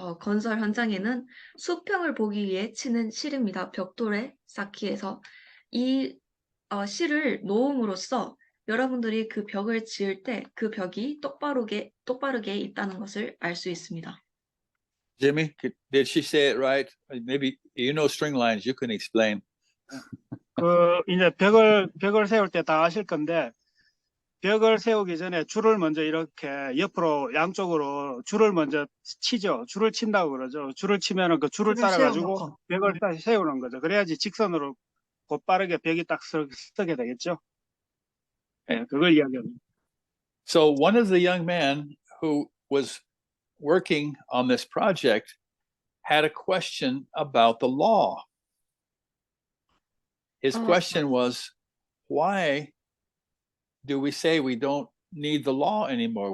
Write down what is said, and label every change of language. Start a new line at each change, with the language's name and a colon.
Korean: 건설 현장에는 수평을 보기 위해 치는 실입니다. 벽돌에 쌓기 위해서 이 실을 놓음으로써 여러분들이 그 벽을 지을 때 그 벽이 똑바르게 있다는 것을 알 수 있습니다.
English: Jimmy, did she say it right? Maybe you know string lines. You can explain.
Korean: 이제 벽을 세울 때 다 아실 건데, 벽을 세우기 전에 줄을 먼저 이렇게 옆으로 양쪽으로 줄을 먼저 치죠. 줄을 친다고 그러죠. 줄을 치면은 그 줄을 따라가지고 벽을 다시 세우는 거죠. 그래야지 직선으로 곧바르게 벽이 딱 서게 되겠죠. 네, 그걸 이야기합니다.
English: So one of the young men who was working on this project had a question about the law. His question was, why do we say we don't need the law anymore?